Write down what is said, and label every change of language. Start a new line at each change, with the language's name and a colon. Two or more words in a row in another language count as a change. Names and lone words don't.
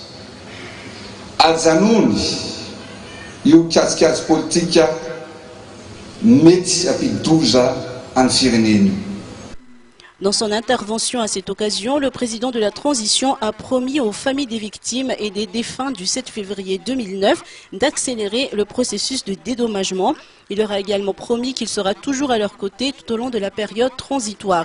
Malagasy: Ajanony io mikajikajy politika mety hampidi-doza amin'ny firenena io.
French: Dans son intervention à cette occasion, le président de la transition a promis aux familles des victimes et des défunts du 7 février 2009 d'accélérer le processus de dédommagement. Il leur a également promis qu'il sera toujours à leur côté tout au long de la période transitoire.